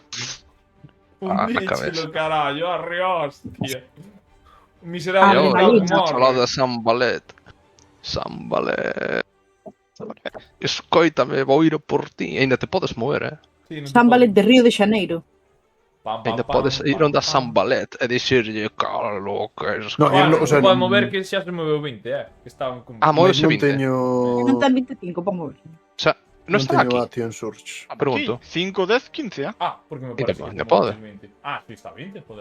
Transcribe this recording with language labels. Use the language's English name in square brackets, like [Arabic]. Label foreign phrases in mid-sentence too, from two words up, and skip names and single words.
[Galician] na Fundíchelo, cabeza. carallo, arre, hostia. E Miserable Ah, agora, Malito. morre. falado de Sambalet. Sambalet. Escoítame, vou ir por ti. Ainda te podes mover, Sí, non te San Valet podes- de Río de Xaneiro. Pam, pam, Ainda pam, podes ir pam, onde a pam. Sambalet e dixirlle calo que es. No, Bueno, [Spanish] o sea, [Galician] pode mover que xa se moveu 20, que estaban con... Ah, Mais móvese non 20. teño... Non ten 25, para mover. [Spanish] O sea, [Galician] non está teño aquí. Action Surge. Pregunto. 5, 10, 15, Ah, porque me Ainda parece pode, ainda como pode. 20. Ah, sí, está 20, joder.